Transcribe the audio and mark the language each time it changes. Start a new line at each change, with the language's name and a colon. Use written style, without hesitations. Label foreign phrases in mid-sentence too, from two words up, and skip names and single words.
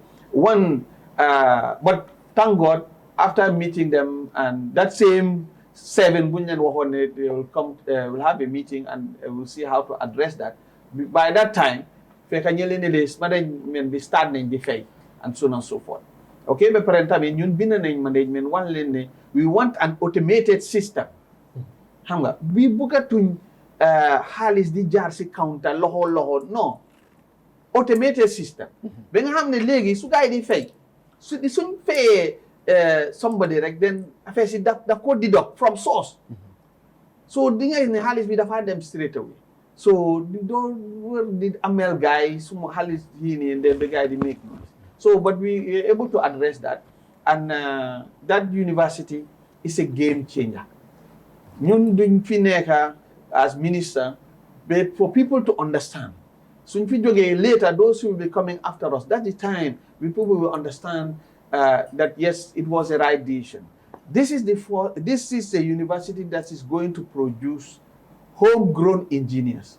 English: But thank God, after meeting them and that same 7
Wolof: bunyan wahone,
English: they will come, will have a meeting and we'll see how to address that. By that time, management be starting the fay. and so on and so forth. Okay, but
Wolof: parentami ñun bind nañ
English: management
Wolof: wan leen ne
English: we want an automated system.
Wolof: Xam nga bi bëggatuñ xaalis di jaar si counter loxo non
English: automated system.
Wolof: Ba nga xam ne léegi su gaay di fay suñ fayee somebody rek then affaire si da ko
English: deduct from source.
Wolof: So di nga ne xaalis bi dafa dem
English: straight away. So don't need amel guy
Wolof: suma xaalis yii nii
English: and then the guy di make noise. So, but we are able to address that, and that university is a game changer.
Wolof: Ñun duñ fi nekk
English: as minister, but for people to understand. So, if we later, those who will be coming after us, that's the time people will understand that yes, it was a right decision. This is a university that is going to produce homegrown engineers.